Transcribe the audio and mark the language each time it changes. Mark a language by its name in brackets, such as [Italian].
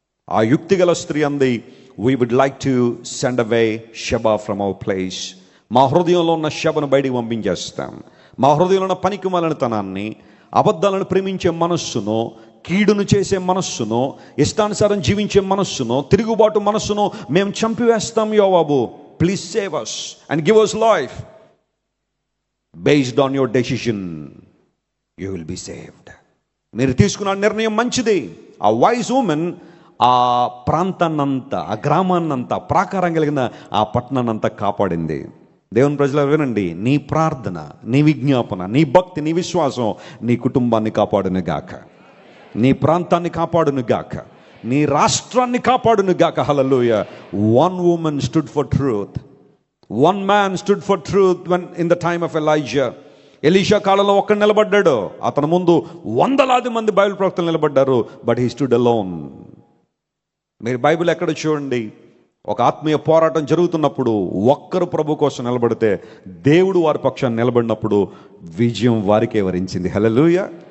[Telugu] ఆ యుక్తిగల స్త్రీ అంది, [English] We would like to send away Sheba from our place. [Telugu] మా హృదయంలో ఉన్న షబను బయటికి పంపించేస్తాం. మా హృదయంలో ఉన్న పనికిమాలినతనాన్ని, అబద్ధాలను ప్రేమించే మనస్సును, కీడును చేసే మనస్సును, ఇష్టానుసారం జీవించే మనస్సును, తిరుగుబాటు మనస్సును మేము చంపివేస్తాం. [English] యోవాబు, please save us and give us life. Based on your decision, you will be saved. [Telugu] మీరు తీసుకున్న నిర్ణయం మంచిది. ఆ [English] wise woman [Telugu] ఆ ప్రాంతాన్నంతా, ఆ గ్రామాన్నంతా, ప్రాకారం కలిగిన ఆ పట్టణాన్నంతా కాపాడింది. దేవుని ప్రజలు వినండి, నీ ప్రార్థన, నీ విజ్ఞాపన, నీ భక్తి, నీ విశ్వాసం నీ కుటుంబాన్ని కాపాడును గాక, నీ ప్రాంతాన్ని కాపాడును గాక, నీ రాష్ట్రాన్ని కాపాడును గాక. హల్లెలూయా. [English] One woman stood for truth. One man stood for truth when in the time of Elijah. [Telugu] Elisha కాలంలో ఒక్కడు నిలబడ్డాడు, అతని ముందు వందలాది మంది బైబిల్ ప్రవక్తలు నిలబడ్డారు. [English] But he stood alone. [Telugu] మీరు బైబిల్ ఎక్కడ చూడండి, ఒక ఆత్మీయ పోరాటం జరుగుతున్నప్పుడు ఒక్కరు ప్రభు కోసం నిలబడితే దేవుడు వారి పక్షాన్ని నిలబడినప్పుడు విజయం వారికే వరించింది. హల్లెలూయా.